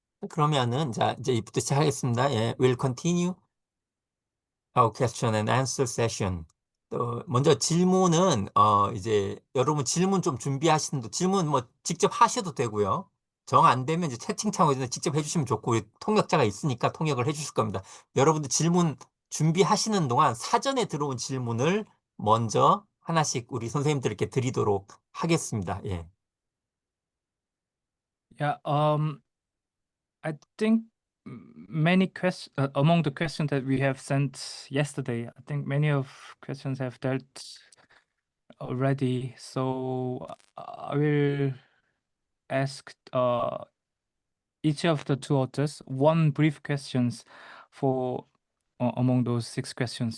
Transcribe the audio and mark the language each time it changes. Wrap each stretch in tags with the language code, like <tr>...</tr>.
<ko>그러면은, 자, 이제 이부터 시작하겠습니다.</ko> <en>예, we'll continue our question and answer session.</en> <ko>또 먼저 질문은 이제 여러분 질문 좀 준비하시는 질문 뭐 직접 하셔도 되고요. 정 안 되면 이제 채팅창으로 직접 해주시면 좋고 우리 통역자가 있으니까 통역을 해주실 겁니다. 여러분들 질문 준비하시는 동안 사전에 들어온 질문을 먼저 하나씩 우리 선생님들께 드리도록 하겠습니다. 예.</ko> <en>Yeah, I think many questions among the questions that we have sent yesterday, I think many of questions have dealt already. So I will ask each of the two authors one brief questions for among those 6 questions.</en>